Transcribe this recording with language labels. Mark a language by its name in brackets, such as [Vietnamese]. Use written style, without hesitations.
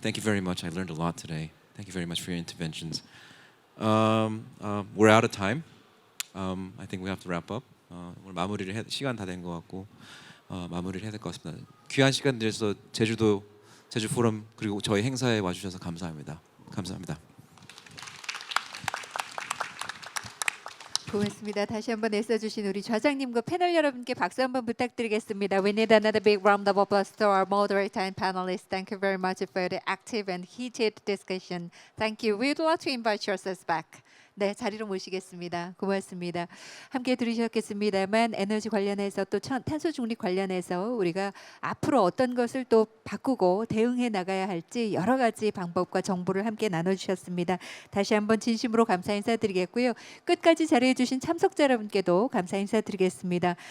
[English] Thank you very much. I learned a lot today. Thank you very much for your interventions. We're out of time. I think we have to wrap up. [Korean] 오늘 시간 다 된 것 같고 마무리를 해야 될 것 같습니다. 귀한 시간 내서 제주 포럼 그리고 저희 행사에 와주셔서 감사합니다. 감사합니다. 고맙습니다. 다시 한번 애써주신 우리 좌장님과 패널 여러분께 박수 한번 부탁드리겠습니다. [English] We need another big round of applause to our moderator and panelists. Thank you very much for the active and heated discussion. Thank you. We would like to invite yourselves back. [Korean] 네, 자리로 모시겠습니다. 고맙습니다. 함께 들으셨겠습니다만 에너지 관련해서 또 탄소 중립 관련해서 우리가 앞으로 어떤 것을 또 바꾸고 대응해 나가야 할지 여러 가지 방법과 정보를 함께 나눠주셨습니다. 다시 한번 진심으로 감사 인사드리겠고요. 끝까지 자리해 주신 참석자 여러분께도 감사 인사드리겠습니다.